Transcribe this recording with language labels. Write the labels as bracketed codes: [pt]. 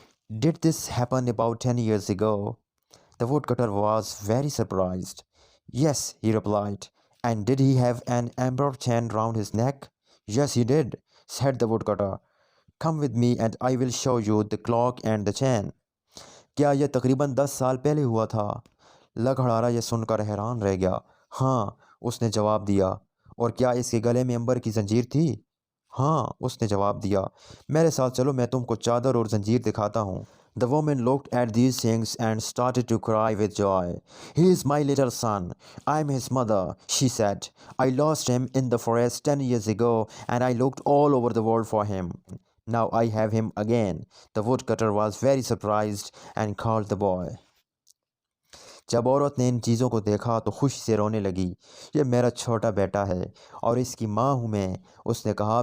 [en] "Did this happen about 10 years ago?" The woodcutter was very surprised. "Yes," he replied. "And did he have an amber chain round his neck?" "Yes, he did," said the woodcutter. "Come with me and I will show you the clock and the chain." [hi] "क्या यह तकरीबन 10 साल पहले हुआ था?" लकड़हारा यह सुनकर हैरान रह गया। "हाँ," उसने जवाब दिया। "और क्या इसके गले में अंबर की जंजीर थी?" "हाँ," उसने जवाब दिया। "मेरे साथ चलो, मैं तुमको चादर और जंजीर दिखाता हूँ." [en] The woman looked at these things and started to cry with joy. "He is my little son. I'm his mother," she said. "I lost him in the forest 10 years ago and I looked all over the world for him. Now I have him again." The woodcutter was very surprised and called the boy. [hi] जब औरत ने इन चीज़ों को देखा तो खुशी से रोने लगी। "ये मेरा छोटा बेटा है और इसकी माँ हूँ मैं," उसने कहा।